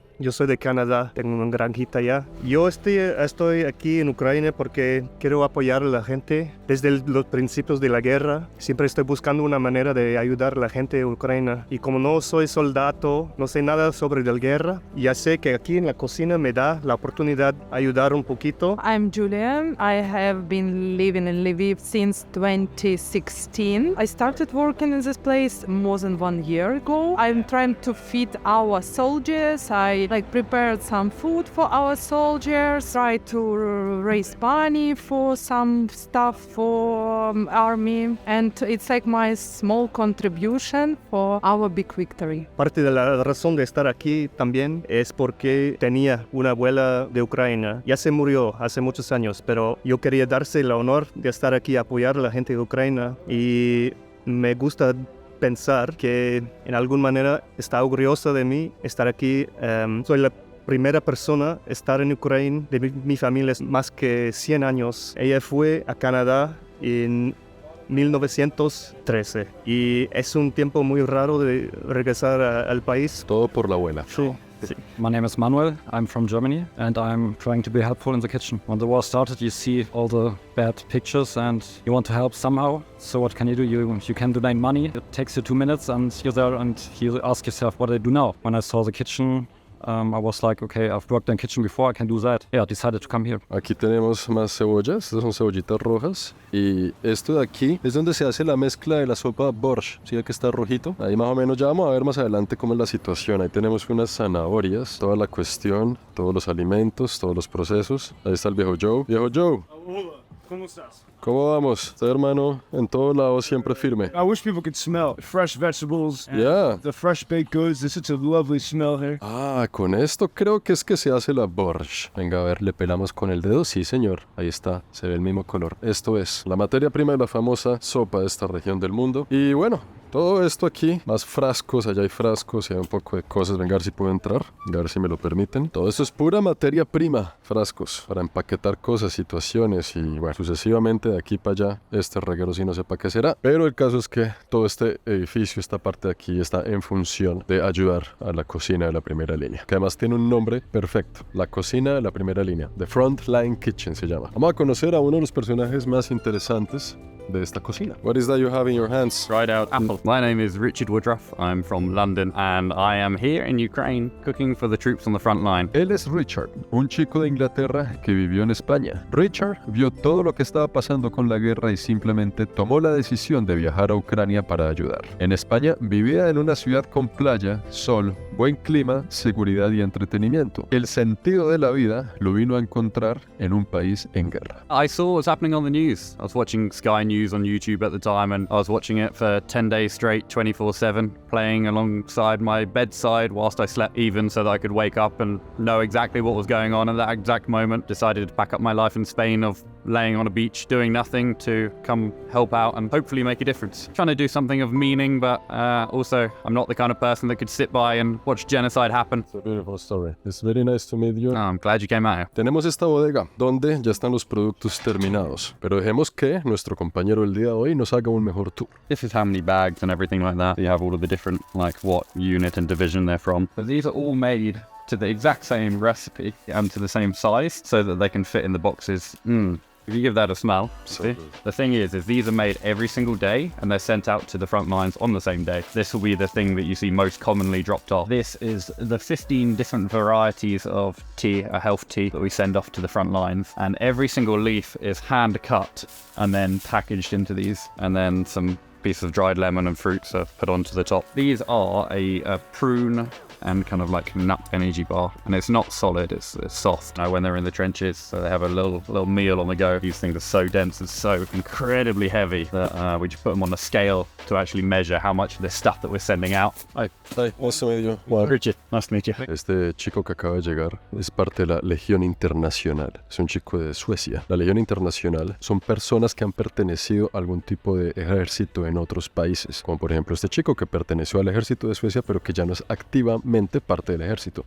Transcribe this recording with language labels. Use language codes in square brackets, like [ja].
[es] Yo soy de Canadá, tengo una granjita allá. Yo estoy aquí en Ucrania porque quiero apoyar a la gente desde los principios de la guerra. Siempre estoy buscando una manera de ayudar a la gente de Ucrania. Y como no soy soldado, no sé nada sobre la guerra, ya sé que aquí en la cocina me da la oportunidad de ayudar un poquito. [en] I'm Julia. I have been living in Lviv since 2016. I started working in this place more than 1 year ago. I'm trying to feed our soldiers. I prepared some food for our soldiers, try to raise money for some stuff for army, and it's like my small contribution for our big victory. [es] Parte de la razón de estar aquí también es porque tenía una abuela de Ucrania. Ya se murió hace muchos años, pero yo quería darse el honor de estar aquí a apoyar a la gente de Ucrania y me gusta pensar que en alguna manera está orgullosa de mí estar aquí. Soy la primera persona a estar en Ucrania de mi familia es más que 100 años. Ella fue a Canadá en 1913 y es un tiempo muy raro de regresar al país. Todo por la abuela. Sí. [en] My name is Manuel, I'm from Germany and I'm trying to be helpful in the kitchen. When the war started you see all the bad pictures and you want to help somehow. So what can you do? You can donate money. It takes you 2 minutes and you're there and you ask yourself what do I do now? When I saw the kitchen, I was like, okay, I've worked in kitchen before, I can do that. Yeah, I decided to come here. [es] Aquí tenemos más cebollas, estas son cebollitas rojas. Y esto de aquí es donde se hace la mezcla de la sopa borscht. ¿Sí que está rojito? Ahí más o menos ya vamos a ver más adelante cómo es la situación. Ahí tenemos unas zanahorias, toda la cuestión, todos los alimentos, todos los procesos. Ahí está el viejo Joe. Viejo Joe. Hola, ¿cómo estás? ¿Cómo vamos? Usted, hermano, en todos lados siempre firme. [en] I wish people could smell fresh vegetables and Yeah. the fresh baked goods. There's such a lovely smell here. [es] Ah, con esto creo que es que se hace la borscht. Venga, a ver, le pelamos con el dedo. Sí, señor. Ahí está, se ve el mismo color. Esto es la materia prima de la famosa sopa de esta región del mundo. Y bueno, todo esto aquí, más frascos, allá hay frascos y hay un poco de cosas. Venga, a ver si puedo entrar, a ver si me lo permiten. Todo esto es pura materia prima, frascos, para empaquetar cosas, situaciones y bueno, sucesivamente de aquí para allá. Este reguero sí no sé para qué será, pero el caso es que todo este edificio, esta parte de aquí está en función de ayudar a la cocina de la primera línea, que además tiene un nombre perfecto, la cocina de la primera línea, The Frontline Kitchen se llama. Vamos a conocer a uno de los personajes más interesantes de esta cocina. [en] What is that you have in your hands? Dried out apple. My name is Richard Woodruff. I'm from London and I am here in Ukraine cooking for the troops on the front line. [es] Él es Richard, un chico de Inglaterra que vivió en España. Richard vio todo lo que estaba pasando con la guerra y simplemente tomó la decisión de viajar a Ucrania para ayudar. En España vivía en una ciudad con playa, sol, buen clima, seguridad y entretenimiento. El sentido de la vida lo vino a encontrar en un país en guerra. [en] I saw what was happening on the news. I was watching Sky News on YouTube at the time and I was watching it for 10 days straight, 24/7, playing alongside my bedside whilst I slept even so that I could wake up and know exactly what was going on at that exact moment. Decided to pack up my life in Spain of laying on a beach doing nothing to come help out and hopefully make a difference. Trying to do something of meaning, but also I'm not the kind of person that could sit by and watch genocide happen. It's a beautiful story. It's very nice to meet you. Oh, I'm glad you came out here. [es] Tenemos esta bodega donde ya están los productos terminados, pero dejemos que nuestro compañero el día de hoy nos haga un mejor tour. [en] This is how many bags and everything like that. You have all of the different, like what unit and division they're from. But these are all made to the exact same recipe and to the same size so that they can fit in the boxes. If you give that a smell, So see? good. The thing is these are made every single day and they're sent out to the front lines on the same day. This will be the thing that you see most commonly dropped off. This is the 15 different varieties of tea, a health tea, that we send off to the front lines. And every single leaf is hand cut and then packaged into these. And then some pieces of dried lemon and fruits are put onto the top. These are a prune and kind of like nut energy bar, and it's not solid, it's soft. Now when they're in the trenches, so they have a little meal on the go. These things are so dense and so incredibly heavy that we just put them on a scale to actually measure how much of this stuff that we're sending out. Hi, nice to meet you. Juan. Richard, nice to meet you. [es] Este chico que acaba de llegar es parte de la Legión Internacional. Es un chico de Suecia. La Legión Internacional son personas que han pertenecido a algún tipo de ejército en otros países. Como por ejemplo este chico que perteneció al ejército de Suecia pero que ya no es activamente parte del ejército.